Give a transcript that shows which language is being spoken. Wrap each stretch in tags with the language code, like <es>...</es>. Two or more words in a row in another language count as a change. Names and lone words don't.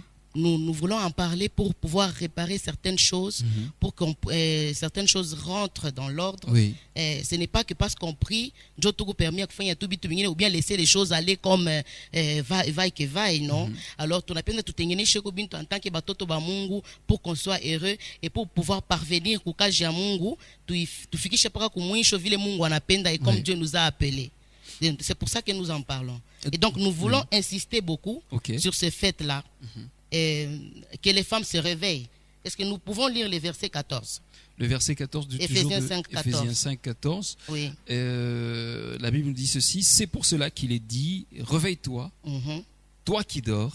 <fr>Nous voulons en parler pour pouvoir réparer certaines choses, pour que certaines choses rentrent dans l'ordre. Oui. Ce n'est pas que parce qu'on prie, Dieu tout permet ou bien laisser les choses aller comme vaille que vaille, non? Alors, tu n'as pas en tant que</fr> <ln>batoto ba Mungu</ln> <fr>pour qu'on soit heureux et pour pouvoir parvenir au cas de Mungu, tu</fr> <sw>fikishe paka kumwisho vile Mungu anapenda</sw> <fr>et comme Dieu nous a appelés. C'est pour ça que nous en parlons. Et donc, nous voulons insister beaucoup sur ce fait-là. Que les femmes se réveillent. Est-ce que nous pouvons lire les versets 14? Le verset 14 du Éphésiens 5, 14. Éphésiens 5, 14. Oui. La Bible nous dit ceci, c'est pour cela qu'il est dit, réveille-toi, toi qui dors,</fr>